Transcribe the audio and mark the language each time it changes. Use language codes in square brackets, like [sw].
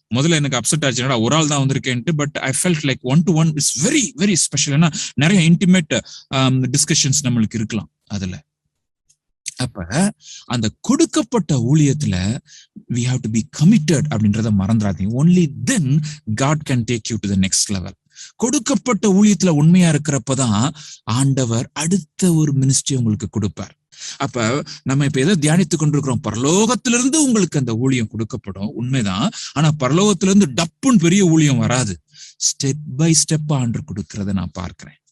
[ta] முதல்ல எனக்கு அப்செட் ஆச்சுன்னா ஒரு ஆள் தான் வந்திருக்கேன்ட்டு, [en] But I felt like 1-to-1 it's very very special. [ta] ஏன்னா நிறைய இன்டிமேட் டிஸ்கஷன்ஸ் நம்மளுக்கு இருக்கலாம் அதுல. அப்ப அந்த கொடுக்கப்பட்ட ஊழியத்துல [en] we have to be committed [ta] அப்படின்றத மறந்துடாதீங்க. [en] only then God can take you to the next level. [ta] கொடுக்கப்பட்ட ஊழியத்துல உண்மையா இருக்கிறப்பதான் ஆண்டவர் அடுத்த ஒரு மினிஸ்ட்ரி உங்களுக்கு கொடுப்பார். அப்ப நம்ம இப்ப எதை தியானித்து கொண்டிருக்கிறோம், பரலோகத்திலிருந்து உங்களுக்கு அந்த ஊழியம் கொடுக்கப்படும், உண்மைதான். ஆனா பரலோகத்திலிருந்து டப்புன்னு பெரிய ஊழியம் வராது. ஸ்டெப் பை ஸ்டெப்பா ஆண்டவர் கொடுக்கறத நான் பார்க்கிறேன்.